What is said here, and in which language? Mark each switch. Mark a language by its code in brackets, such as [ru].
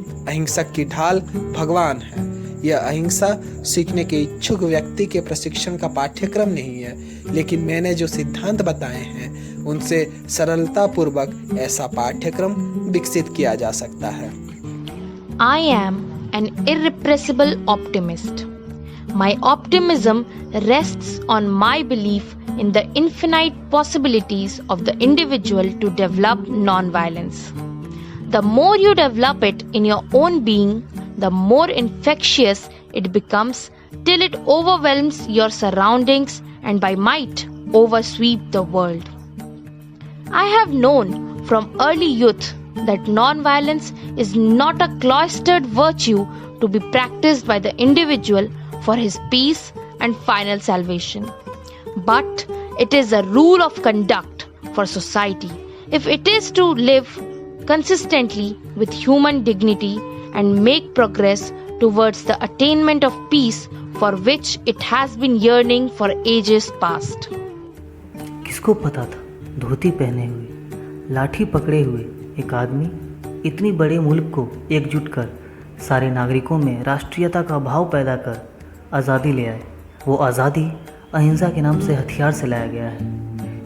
[hi] अहिंसक की ढाल भगवान है। यह अहिंसा सीखने के इच्छुक व्यक्ति के प्रशिक्षण का पाठ्यक्रम नहीं है, लेकिन मैंने जो सिद्धांत बताए हैं उनसे सरलता पूर्वक ऐसा पाठ्यक्रम विकसित किया जा सकता है। [en] I am an irrepressible optimist. My optimism rests on my belief in the infinite possibilities of the individual to develop non-violence. The more you develop it in your own being, the more infectious it becomes till it overwhelms your surroundings and by might oversweep the world. I have known from early youth that non-violence is not a cloistered virtue to be practiced by the individual for his peace and final salvation, but it is a rule of conduct for society if it is to live consistently with human dignity and make progress towards the attainment of peace for which it has been yearning for ages past. [hi] किसको पता था धोती पहने हुए लाठी पकड़े हुए एक आदमी इतनी बड़े मुल्क को एकजुट कर सारे नागरिकों में राष्ट्रीयता का भाव पैदा कर आज़ादी ले आए। वो आज़ादी अहिंसा के नाम से हथियार से लाया गया है।